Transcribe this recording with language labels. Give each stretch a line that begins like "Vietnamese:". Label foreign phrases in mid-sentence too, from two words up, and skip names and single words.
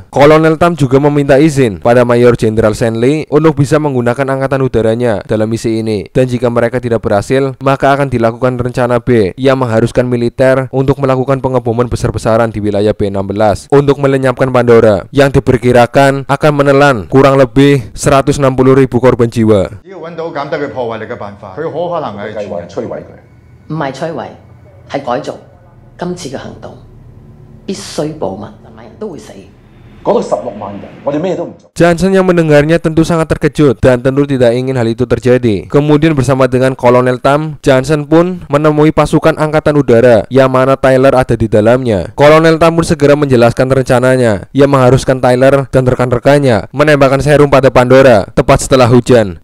Indonesian: Kolonel Tam juga meminta izin pada Mayor Jenderal Shen Li untuk bisa menggunakan angkatan udaranya dalam misi ini, dan jika mereka tidak berhasil maka akan dilakukan rencana B yang mengharuskan militer untuk melakukan pengeboman besar-besaran di wilayah B16 untuk melenyapkan Pandora yang diperkirakan akan menelan kurang lebih 160.000 korban jiwa.
Cantonese: 今次嘅行動必須保密，係咪人都會死？
Indonesian: Johnson yang mendengarnya tentu sangat terkejut dan tentu tidak ingin hal itu terjadi. Kemudian bersama dengan Kolonel Tam, Johnson pun menemui pasukan angkatan udara yang mana Tyler ada di dalamnya. Kolonel Tam pun segera menjelaskan rencananya yang mengharuskan Tyler dan rekan-rekannya menembakkan serum pada Pandora tepat setelah hujan.